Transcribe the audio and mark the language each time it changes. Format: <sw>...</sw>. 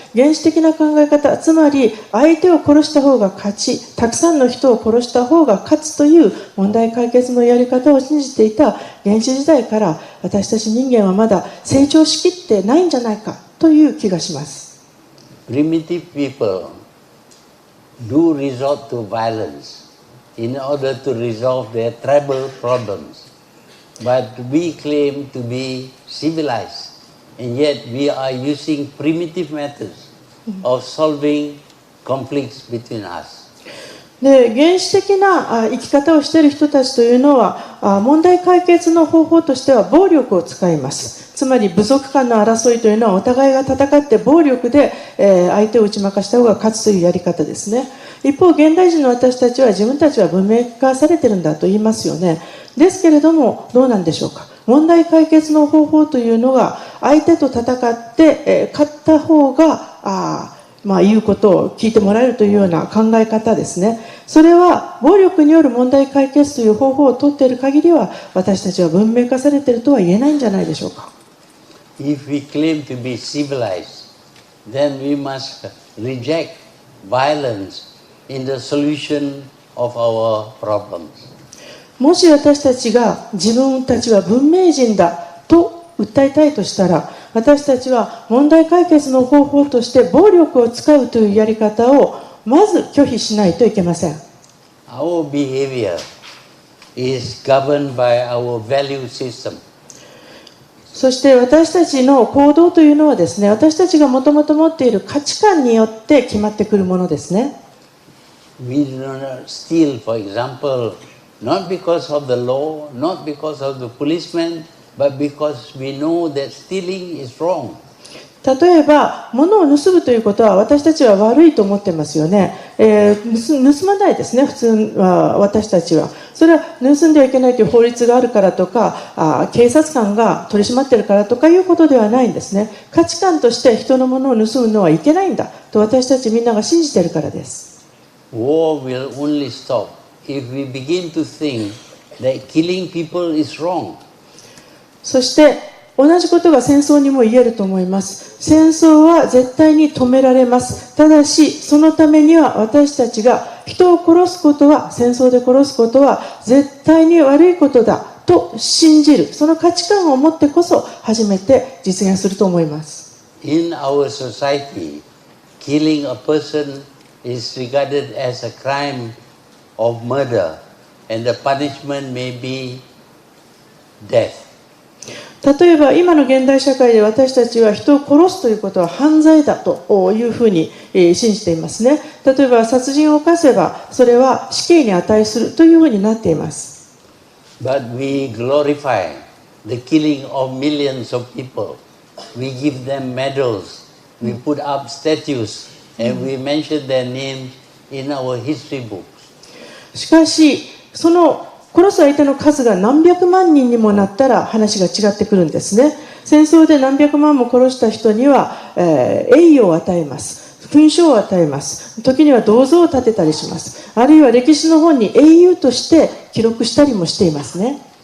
<ja>原始的な考え方、つまり相手を殺した方が勝ち、たくさんの人を殺した方が勝つという問題解決のやり方を信じていた原始時代から、私たち人間はまだ成長しきってないんじゃないかという気がします。</ja> <en>Primitive people do resort to violence in order to resolve their tribal problems, but we claim to be civilized.And yet we are using primitive methods of solving conflicts between us.</en> <ja>で、原始的な生き方をしている人たちというのは、問題解決の方法としては暴力を使います。つまり部族間の争いというのはお互いが戦って暴力で相手を打ち負かした方が勝つというやり方ですね。一方、現代人の私たちは自分たちは文明化されているんだと言いますよね。ですけれども、どうなんでしょうか。問題解決の方法というのが相手と戦って、勝った方が言うことを聞いてもらえるというような考え方ですね。それは暴力による問題解決という方法を取っている限りは、私たちは文明化されているとは言えないんじゃないでしょうか。</ja> <en>If we claim to be civilized, then we must reject violence in the solution of our problems.</en> <ja>もし私たちが自分たちは文明人だと訴えたいとしたら、私たちは問題解決の方法として暴力を使うというやり方をまず拒否しないといけません。</ja> <en>Our behavior is governed by our value system.</en> <ja>そして私たちの行動というのはですね、私たちがもともと持っている価値観によって決まってくるものですね。</ja> <en>We do not steal, for example.Not because of the law, not because of the policeman, but because we know that stealing is wrong.</en> <ja>例えば、物を盗むということは私たちは悪いと思ってますよね。盗まないですね、普通は私たちは。それは盗んではいけないという法律があるからとか、警察官が取り締まっているからとかいうことではないんですね。価値観として人のものを盗むのはいけないんだと私たちみんなが信じているからです。</ja> <en>War will only stop.If we begin to think that killing people is wrong.</en> <ja>そして同じことが戦争にも言えると思います。戦争は絶対に止められます。ただしそのためには私たちが人を殺すことは、戦争で殺すことは絶対に悪いことだと信じる、その価値観を持ってこそ初めて実現すると思います。</ja> <en>In our society, killing a person is regarded as a crime.of murder, and the punishment may be death.</en> <ja>例えば今の現代社会で私たちは人を殺すということは犯罪だというふうに信じていますね。例えば殺人を犯せばそれは死刑に値するというふうになっています。</ja> <en>But we glorify the killing of millions of people. We give them medals, we put up statues, and we mention their names in our history books.</en> <ja>しかしその殺す相手の数が何百万人にもなったら話が違ってくるんですね。戦争で何百万も殺した人には、栄誉を与えます。勲章を与えます。時には銅像を建てたりします。あるいは歴史の本に英雄として記録したりもしていますね。</ja>